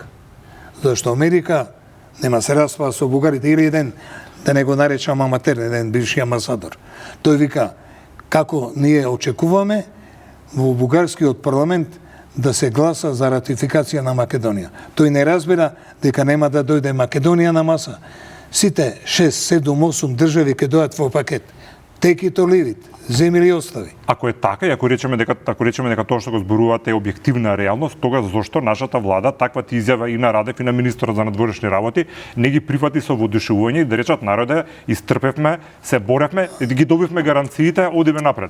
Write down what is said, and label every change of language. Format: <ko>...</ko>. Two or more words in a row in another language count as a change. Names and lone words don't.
<mk>Зашто Америка нема се распава со бугарите или еден, да не го наречам аматер, еден бивши амбасадор. Тој вика, како ние очекуваме во бугарскиот парламент да се гласа за ратификација на Македонија. Тој не разбира дека нема да дојде Македонија на маса. Сите 6, 7, 8 држави ќе дојдат во пакет.</mk> <en>Take it or leave it.</en> <mk>Земи или остави. Ако е така и ако речеме дека тоа што го зборувате е објективна реалност, тогаш зошто нашата влада таква ти изјава и на Радев и на министерот за надворешни работи не ги прифати со воодушевување и да речат народе, истрпевме, се боревме и ги добивме гаранциите, одиме напред.</mk>